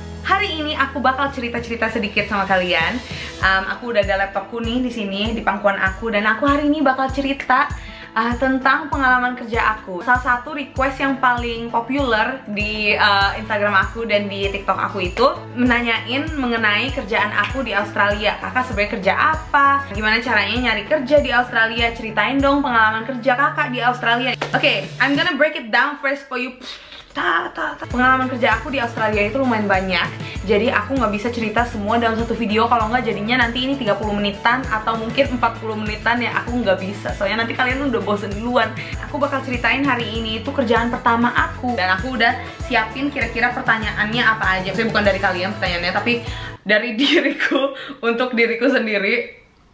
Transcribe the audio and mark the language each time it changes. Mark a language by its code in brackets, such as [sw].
[id] Hari ini aku bakal cerita-cerita sedikit sama kalian. Aku udah ada laptopku nih di sini di pangkuan aku dan aku hari ini bakal cerita tentang pengalaman kerja aku. Salah satu request yang paling populer di Instagram aku dan di TikTok aku itu menanyain mengenai kerjaan aku di Australia. Kakak sebenarnya kerja apa? Gimana caranya nyari kerja di Australia? Ceritain dong pengalaman kerja kakak di Australia. [en] Oke, I'm gonna break it down first for you. [id] Pengalaman kerja aku di Australia itu lumayan banyak. Jadi aku nggak bisa cerita semua dalam satu video. Kalau nggak jadinya nanti ini 30 menitan atau mungkin 40 menitan ya. Aku nggak bisa, soalnya nanti kalian udah bosen duluan. Aku bakal ceritain hari ini itu kerjaan pertama aku. Dan aku udah siapin kira-kira pertanyaannya apa aja. Saya bukan dari kalian pertanyaannya, tapi dari diriku untuk diriku sendiri.